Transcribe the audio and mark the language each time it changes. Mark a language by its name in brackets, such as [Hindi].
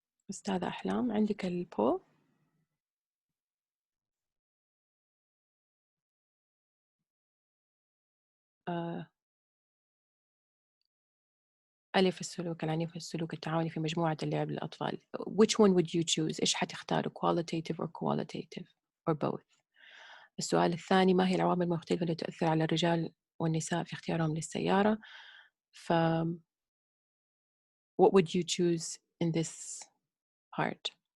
[Arabic] أستاذة أحلام عندك البول؟ ألف السلوك العنيف السلوك التعاوني في مجموعة اللعب للأطفال. [English] Which one would you choose? [Arabic] إيش حتختاروا [English] qualitative or qualitative or both? [Arabic] السؤال الثاني ما هي العوامل المختلفة التي تؤثر على الرجال والنساء في اختيارهم للسيارة؟ ف [English] what would you choose in this part?